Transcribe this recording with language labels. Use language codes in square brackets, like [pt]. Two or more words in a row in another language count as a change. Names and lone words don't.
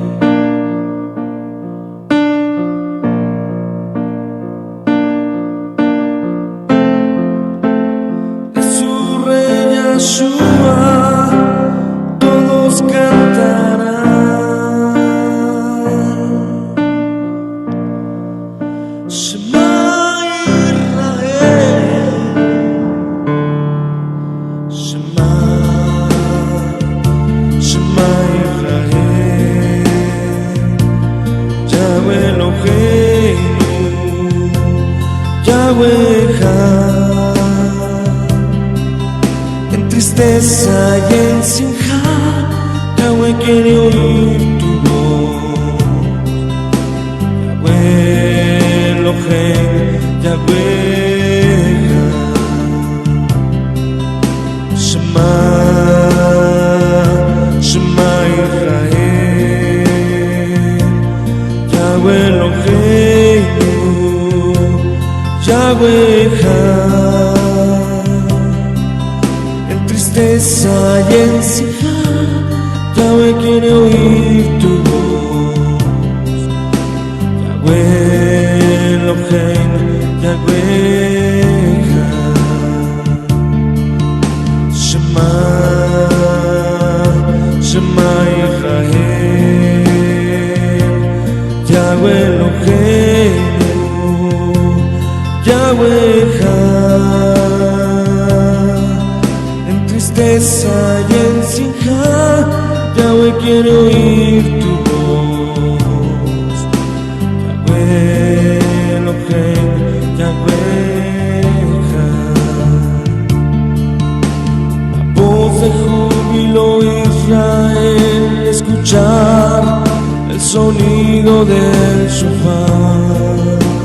[es] De su rey Yeshua todos cantarán. [he] שמע ישראל, שמע, שמע ישראל, יהוה אלוהינו, יהוה אחד. [es] En tristeza y en simja, Yahweh quiere oír tu voz. [he] יהוה אלוהינו, יהוה אחד. שמע, שמע ישראל, יהוה אלוהינו, יהוה אחד. [es] En tristeza y en simja, Yahweh quiere oír tu voz. [he] יהוה אלוהינו, יהוה אחד. שמע, שמע ישראל, יהוה אלוהינו, יהוה [es] en tristeza y en sinja, Yahweh quiere oír tu voz. [he] יהוה אלוהינו, יהוה, [es] la voz de júbilo Israel, escuchar el sonido del shofar.